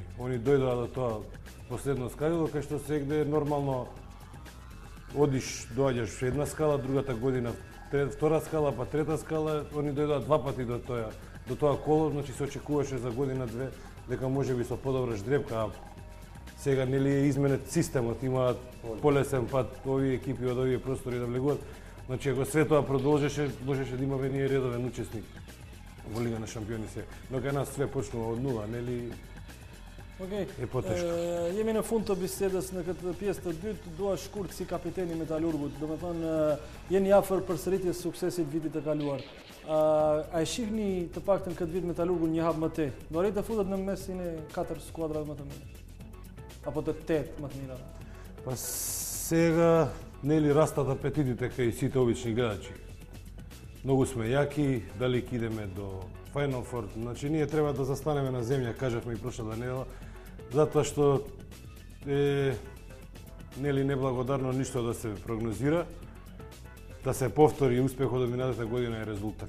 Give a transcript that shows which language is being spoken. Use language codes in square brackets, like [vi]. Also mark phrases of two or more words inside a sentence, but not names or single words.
[mk] Они дојдоа до тоа последно скалило, кај што сегде нормално одиш, доаѓаш една скала, другата година втора скала, па трета скала, они дојдоа 2 пати до тоа коло, значи се очекуваше за година-две дека можеби со подобра ждрепка, а сега нели е изменет системот, имаат полесен пат овие екипи од овие простори да влегуваат. Значи ако све тоа продолжеше, можеше да имаме ние редовен учесник во Лига на шампиони се. Но кај нас све почнува од нула, нели? [sq] Okej. E po të Jemi në fund të bisedës në këtë pjesë të dytë, dua shkurt si kapiteni i Metalurgut. Domethënë jeni afër përsëritjes suksesit vitit të kaluar. A e shihni të paktën këtë vit Metalurgun një hap më tej? Do arrijë të futet në mesin e 4 skuadrave më të mira. Apo të 8 më të mira. [mk] Па сега нели растат апетитите кај сите обични гледачи. Многу сме јаки, дали ќе идеме до Final Four. Значи ние треба да застанеме на земја, кажавме и прошлата недела, затоа што е нели неблагодарно ништо да се прогнозира, да се повтори успехот од минатата година е резултат.